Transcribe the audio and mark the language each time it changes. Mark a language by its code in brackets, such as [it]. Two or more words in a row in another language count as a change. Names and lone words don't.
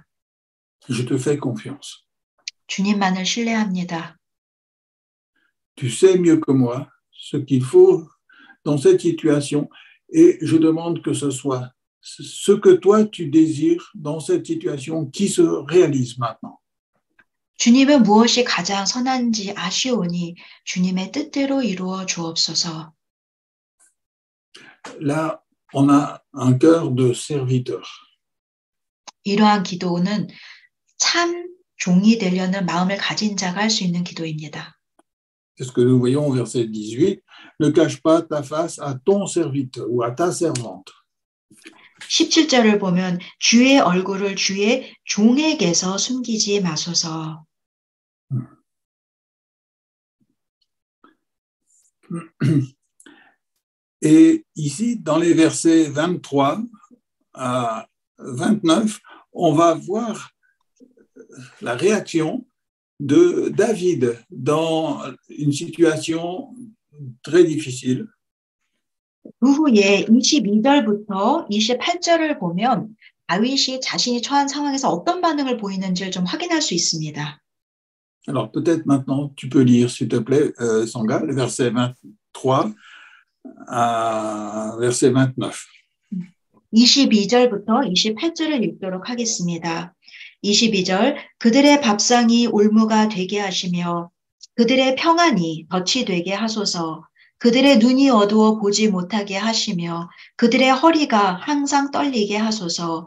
[fr] Je te fais confiance. [ko] 주님만을 신뢰합니다. [fr] Tu sais mieux que moi ce qu'il faut dans cette situation et je demande que ce soit ce que toi tu désires dans cette situation qui se réalise maintenant. [ko] 주님은 무엇이 가장 선한지 아시오니 주님의 뜻대로 이루어 주옵소서. [fr] Là, on a un cœur de serviteur. [ko] 이러한 기도는 참 종이 되려는 마음을 가진 자가 할 수 있는 기도입니다. [fr] C'est ce que nous voyons au verset 18. Ne cache pas ta face à ton serviteur ou à ta servante. [ko] 17절을 보면 주의 얼굴을 주의 종에게서 숨기지 마소서. [fr] Et ici, dans les versets 23 à 29, on va voir la réaction de David dans une situation très difficile. [ko] 그 후에 22절부터 28절을 보면 다윗이 자신이 처한 상황에서 어떤 반응을 보이는지를 좀 확인할 수 있습니다. [fr] Alors peut-être maintenant, tu peux lire, s'il te plaît, Sangha, le verset 23 à verset 29. [ko] 22절부터 28절을 읽도록 하겠습니다. 22절, 그들의 밥상이 올무가 되게 하시며 그들의 평안이 덫이 되게 하소서. 그들의 눈이 어두워 보지 못하게 하시며 그들의 허리가 항상 떨리게 하소서.